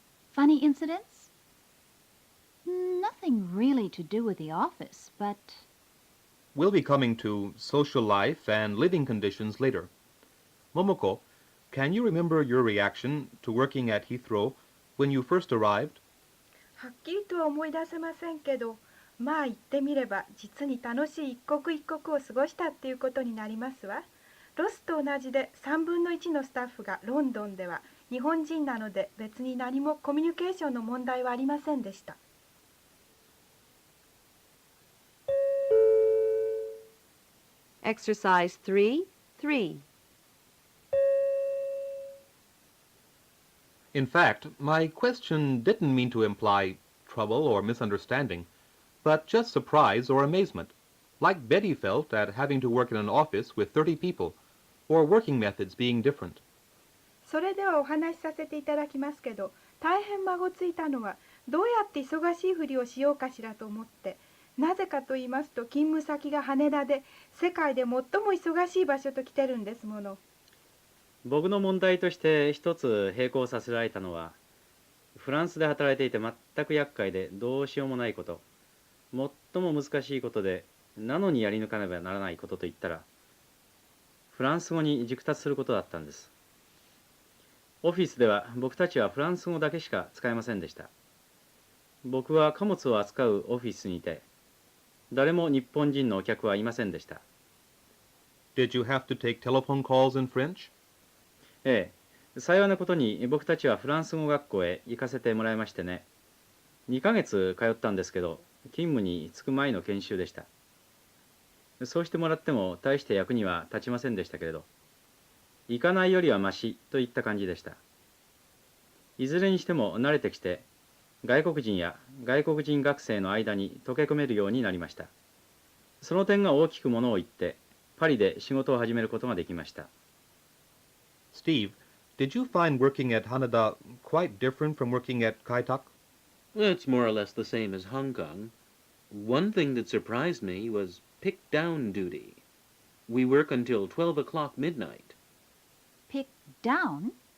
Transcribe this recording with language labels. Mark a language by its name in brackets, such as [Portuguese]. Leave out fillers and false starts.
[English] Funny incidents? Nothing really to do with the office, but... We'll be coming to social life and living conditions later. Momoko, can you remember your reaction to working at Heathrow when you first arrived? [Japanese] はっきりとは思い出せませんけど、まあ言ってみれば実に楽しい一刻一刻を過ごしたっていうことになりますわ。ロスと同じで3分の1のスタッフがロンドンでは日本人なので、別に何もコミュニケーションの問題はありませんでした。 [English] Exercise 3-3. In fact, my question didn't mean to imply trouble or misunderstanding, but just surprise or amazement, like Betty felt at having to work in an office with 30 people, or working methods being different. [Japanese] それではお話しさせていただきますけど、大変孫ついたのはどうやって忙しいふりをしようかしらと思って、なぜかと言いますと勤務先が羽田で世界で最も忙しい場所と来てるんですもの。僕の問題として一つ並行させられたのは、フランスで働いていて全く厄介でどうしようもないこと、最も難しいことでなのにやり抜かねばならないことといったら、フランス語に熟達することだったんです。オフィスでは僕たちはフランス語だけしか使えませんでした。僕は貨物を扱うオフィスにいて、誰も日本人のお客はいませんでした。 [English] Did you have to take telephone calls in French? [Japanese] ええ、幸いなことに僕たちはフランス語学校へ行かせてもらいましてね。 2ヶ月通ったんですけど、勤務に就く前の研修でした。そうしてもらっても大して役には立ちませんでしたけれど、行かないよりはましといった感じでした。いずれにしても慣れてきて、外国人や外国人学生の間に溶け込めるようになりました。その点が大きくものを言って、パリで仕事を始めることができました。 [English] Steve, Did you find working at Haneda quite different from working at Kaitak? It's more or less the same as Hong Kong. One thing that surprised me was pick-down duty. We work until 12 o'clock midnight. Pick down?